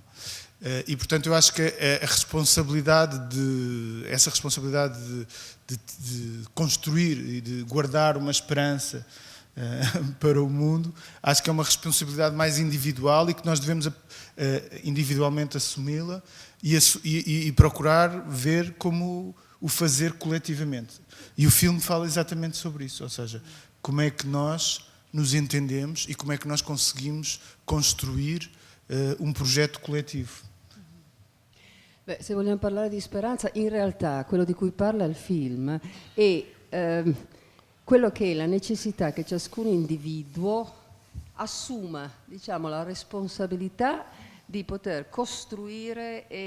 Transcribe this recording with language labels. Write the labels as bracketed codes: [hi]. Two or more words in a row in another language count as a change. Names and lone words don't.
[pt] E, portanto, eu acho que essa responsabilidade de construir e de guardar uma esperança para o mundo, acho que é uma responsabilidade mais individual e que nós devemos individualmente assumi-la e procurar ver como o fazer coletivamente. E o filme fala exatamente sobre isso, ou seja, como é que nós nos entendemos e como é que nós conseguimos construir [it] un progetto collettivo. Beh, se vogliamo parlare di speranza, in realtà quello di cui parla il film è quello che è la necessità che ciascun individuo assuma, diciamo, la responsabilità di poter costruire e